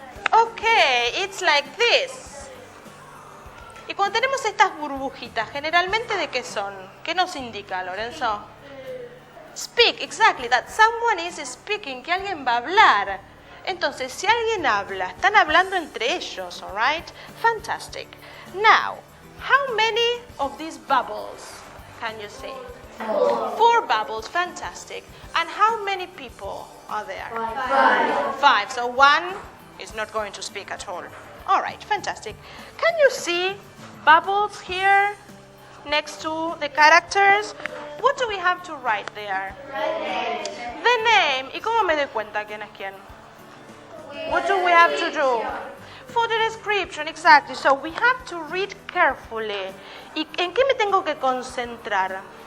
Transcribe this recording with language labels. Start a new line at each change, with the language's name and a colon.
English: Okay, it's like this.
Spanish: Y cuando tenemos estas burbujitas, generalmente ¿de qué son? ¿Qué nos indica, Lorenzo?
English: Speak, exactly, that someone is speaking,
Spanish: que alguien va a hablar. Entonces, si alguien habla, están hablando entre ellos,
English: all right? Fantastic. Now, how many of these bubbles can you see? 4 bubbles, fantastic. And how many people are there? 5. So 1 is not going to speak at all. All right, fantastic. Can you see bubbles here next to the characters? What do we have to write there? The name.
Spanish: ¿Y cómo me doy cuenta quién es quién?
English: What do we have to do? For the description, exactly. So we have to read carefully.
Spanish: ¿Y en qué me tengo que concentrar?